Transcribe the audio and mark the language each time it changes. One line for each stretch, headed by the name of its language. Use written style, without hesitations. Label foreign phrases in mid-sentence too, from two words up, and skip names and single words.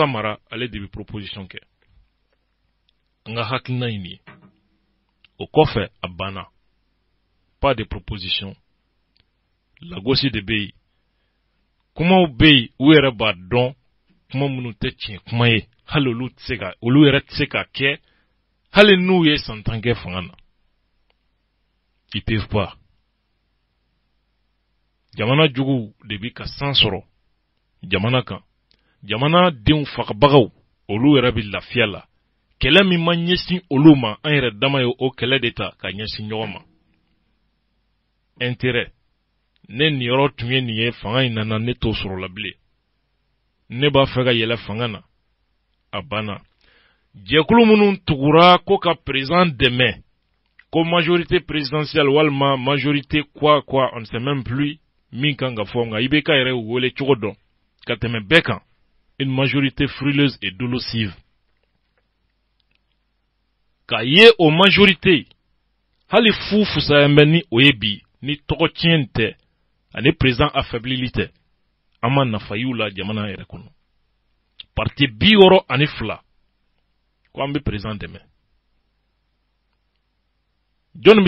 Bambara: Mara ale de bɛ proposition kɛ an ka hakilina ye nin ye o kɔfɛ a banna
French: pas de proposition
Bambara: lagosi de bɛ yen kumaw bɛ yen u yɛrɛ b'a dɔn kuma minnu tɛ tiɲɛ kuma ye hali olu yɛrɛ tɛ se ka kɛ hali n'u ye san 10 kɛ fanga na
French: ils peuvent pas
Bambara: jamana jugu de bi ka san sɔrɔ jamana kan jamana denw fagabagaw olu yɛrɛ bi lafiya la kɛlɛ min ma ɲɛsin olu ma an yɛrɛ dama ye o kɛlɛ de ta ka ɲɛsin ɲɔgɔn ma intérêt ne nin yɔrɔ tun ye nin ye fanga in nana ne t'o sɔrɔ la bilen ne b'a fɛ ka yɛlɛ fanga na a banna jɛkulu minnu tugura ko ka président dɛmɛ ko
French: majorité présidentielle
Bambara: walima
French: majorité quoi on ne sait même plus
Bambara: min kan ka fɔ nka IBK yɛrɛ wele cogo dɔn ka tɛmɛ bɛɛ kan
French: une majorité frileuse et dolosive
Bambara: ka ye o majorité hali fu fusaya bɛ ni o ye bi ni tɔgɔ tiɲɛ tɛ ani président affaiblili tɛ an ma nafa y'u la jamana yɛrɛ kɔnɔ parti 62 ko an bɛ président dɛmɛ jɔn bɛ